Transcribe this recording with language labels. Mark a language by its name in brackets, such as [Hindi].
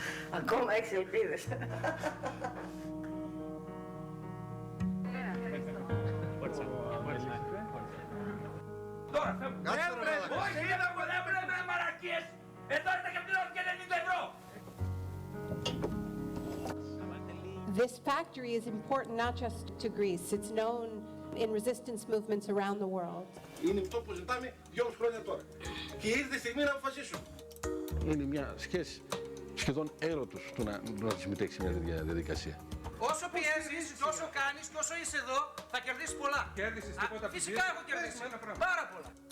[Greek] Ακόμα έχεις ελπίδες. Τώρα φεύγουμε. Όχι, δεν πρέπει μαρακίες. Εδώ είστε και πληρώνετε 90 ευρώ. [English] This factory is important not just to Greece, it's known in resistance movements around the world. [Greek] Είναι αυτό που ζητάμε 2,5 χρόνια τώρα. Και ήρθε η στιγμή να αποφασίσουν. Είναι μια σχέση σχεδόν έρωτος του να συμμετέχει σε μια τέτοια διαδικασία. Όσο πιέζεις, όσο κάνεις και όσο είσαι εδώ, θα κερδίσεις πολλά. Κέρδισες τίποτα? Φυσικά έχω κερδίσει. Πάρα πολλά.